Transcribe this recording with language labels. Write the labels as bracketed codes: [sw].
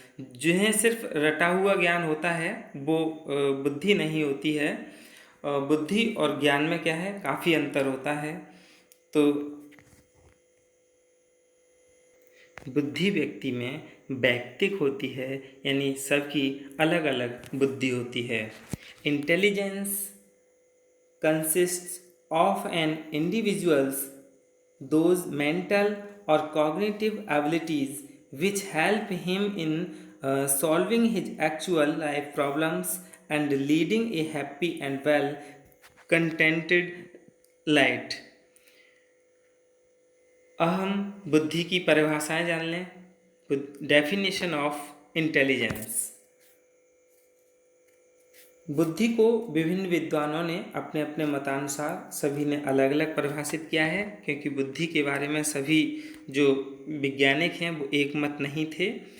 [hi] जिन्हें सिर्फ रटा हुआ ज्ञान होता है वो बुद्धि नहीं होती है। बुद्धि और ज्ञान में क्या है, काफ़ी अंतर होता है। तो बुद्धि व्यक्ति में वैयक्तिक होती है, यानी सबकी अलग अलग बुद्धि होती है। [en] Intelligence consists of an individual's those mental or cognitive abilities which help him in solving his actual life problems and leading a happy and well contented life। [hi] अब हम बुद्धि की परिभाषाएं जान लें। [en] Definition of intelligence. [hi] बुद्धि को विभिन्न विद्वानों ने अपने अपने मतानुसार सभी ने अलग अलग परिभाषित किया है, क्योंकि बुद्धि के बारे में सभी जो वैज्ञानिक हैं वो एक मत नहीं थे।